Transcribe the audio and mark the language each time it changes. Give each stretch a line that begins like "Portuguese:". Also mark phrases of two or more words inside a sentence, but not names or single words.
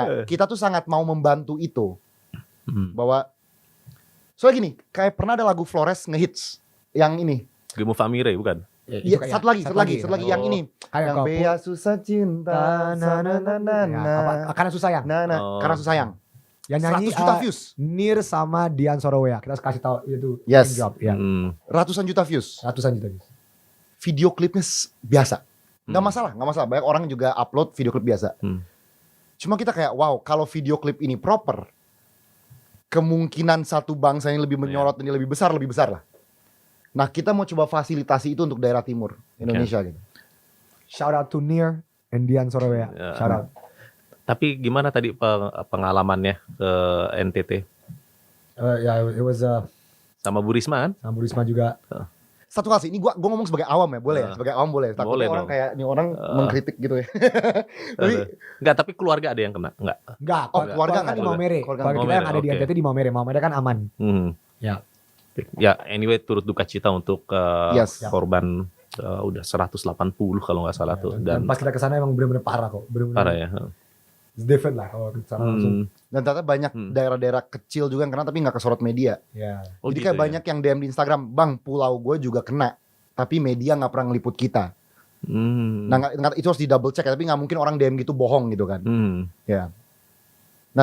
Indonesian: Nah, kita tuh sangat mau membantu itu. Bahwa soalnya gini, kayak pernah ada lagu Flores ngehits yang ini. Gemu Famire bukan? Iya, satu lagi yang Oh. ini. Kayak Yang kau Bea susah cinta, na na na na na. Karena susah ya. Oh. Karena susah sayang. Yang nyanyi 100 juta views. Nir sama Dian Sorowea. Kita kasih tahu itu Yes.
English: name drop
Indonesian: ya. Ratusan juta views. Ratusan juta views. Video klipnya biasa. Nggak Hmm. masalah, nggak masalah. Banyak orang juga upload video klip biasa. Cuma kita kayak, wow, kalau video klip ini proper, kemungkinan satu bangsa yang lebih menyorot ini lebih besar lah. Nah, kita mau coba fasilitasi itu untuk daerah timur Indonesia gitu.
English: Shout out to Nir and Dian Sorowea.
Indonesian: Ya.
English: Shout out.
Indonesian: Tapi gimana tadi pengalamannya ke NTT Ya,
English: it was
Indonesian: sama Bu Risma kan? sama Bu Risma juga. Satu hal sih, ini gua ngomong sebagai awam ya, boleh ya? Sebagai awam boleh. Boleh Takutnya orang dong. kayak ini orang mengkritik gitu ya. Tapi Enggak, tapi keluarga ada yang kena? Enggak. Enggak, Oh, keluarga kan di nggak ada. Maumere. Keluarga Keluarga kita Maumere, yang ada di oke. NTT di Maumere. Maumere kan aman. Ya. Ya, anyway turut duka cita untuk Yes. korban udah 180 kalau nggak salah tuh Dan dan pas kita kesana emang benar-benar parah kok. Benar-benar parah ya.
English: it's different
Indonesian: lah kalau kesana langsung. dan ternyata banyak daerah-daerah kecil juga yang kena tapi nggak kesorot media. Ya. Oh, Jadi gitu kayak ya? banyak yang DM di Instagram, bang pulau gue juga kena, tapi media nggak pernah ngeliput kita. Nah itu harus di
English: double check
Indonesian: ya, tapi nggak mungkin orang DM gitu bohong gitu kan. Ya. Nah